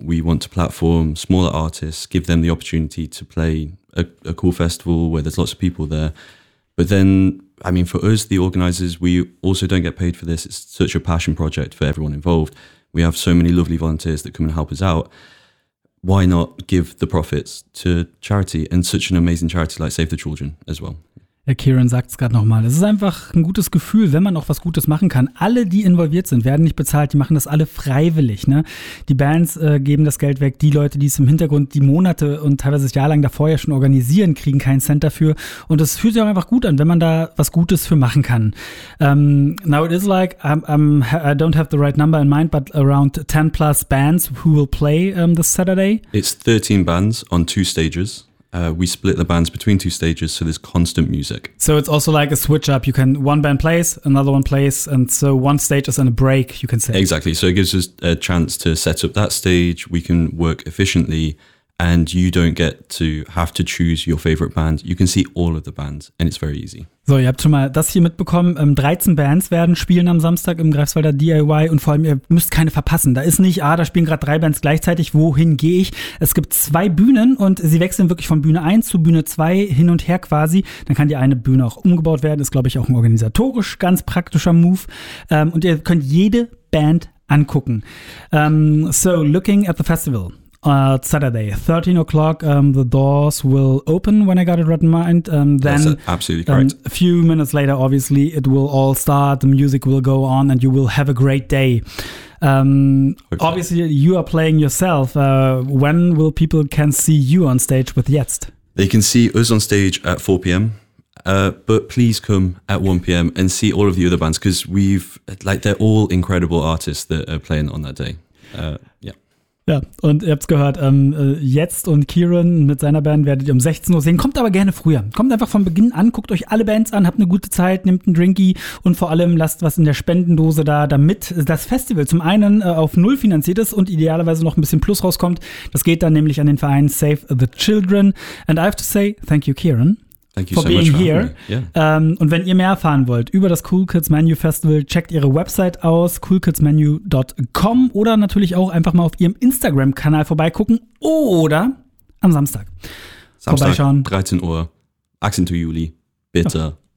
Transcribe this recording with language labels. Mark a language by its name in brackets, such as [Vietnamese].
[English] We want to platform smaller artists, give them the opportunity to play a cool festival where there's lots of people there. But then, I mean, for us, the organizers, we also don't get paid for this. It's such a passion project for everyone involved. We have so many lovely volunteers that come and help us out. Why not give the profits to charity and such an amazing charity like Save the Children as well? [German] Herr Kieran sagt es gerade nochmal. Es ist einfach ein gutes Gefühl, wenn man auch was Gutes machen kann. Alle, die involviert sind, werden nicht bezahlt. Die machen das alle freiwillig. Ne? Die Bands geben das Geld weg. Die Leute, die es im Hintergrund die Monate und teilweise jahrelang davor ja schon organisieren, kriegen keinen Cent dafür. Und es fühlt sich auch einfach gut an, wenn man da was Gutes für machen kann. [English] Now it is I don't have the right number in mind, but around 10 plus bands who will play this Saturday. It's 13 bands on 2 stages. We split the bands between 2 stages, so there's constant music. So it's also like a switch up. You can, one band plays, another one plays, and so one stage is in a break, you can say. Exactly. So it gives us a chance to set up that stage. We can work efficiently, and you don't get to have to choose your favorite band. You can see all of the bands, and it's very easy. [German] So, ihr habt schon mal das hier mitbekommen. 13 Bands werden spielen am Samstag im Greifswalder DIY und vor allem, ihr müsst keine verpassen. Da ist nicht, da spielen gerade 3 Bands gleichzeitig, wohin gehe ich? Es gibt 2 Bühnen und sie wechseln wirklich von Bühne 1 zu Bühne 2 hin und her quasi. Dann kann die eine Bühne auch umgebaut werden. Ist, glaube ich, auch ein organisatorisch ganz praktischer Move. Und ihr könnt jede Band angucken. [English] So, looking at the festival. Saturday, 13 o'clock, the doors will open when I got it written in mind. Then, that's absolutely correct. A few minutes later, obviously, it will all start, the music will go on, and you will have a great day. Obviously, you are playing yourself. When will people can see you on stage with Jetzt? They can see us on stage at 4 p.m., but please come at 1 p.m. and see all of the other bands, because we've, like, they're all incredible artists that are playing on that day. [German] Ja, und ihr habt's gehört, Jetzt und Kieran mit seiner Band werdet ihr um 16 Uhr sehen. Kommt aber gerne früher. Kommt einfach von Beginn an, guckt euch alle Bands an, habt eine gute Zeit, nehmt einen Drinky und vor allem lasst was in der Spendendose da, damit das Festival zum einen auf null finanziert ist und idealerweise noch ein bisschen Plus rauskommt. Das geht dann nämlich an den Verein Save the Children. [English] And I have to say, thank you, Kieran. Thank you for so being much for here. Yeah. [German] Und wenn ihr mehr erfahren wollt über das Cool Kids Menu Festival, checkt ihre Website aus, coolkidsmenu.com, oder natürlich auch einfach mal auf ihrem Instagram-Kanal vorbeigucken oder am Samstag. Samstag, 13 Uhr, Accent to Juli, bitte, ja.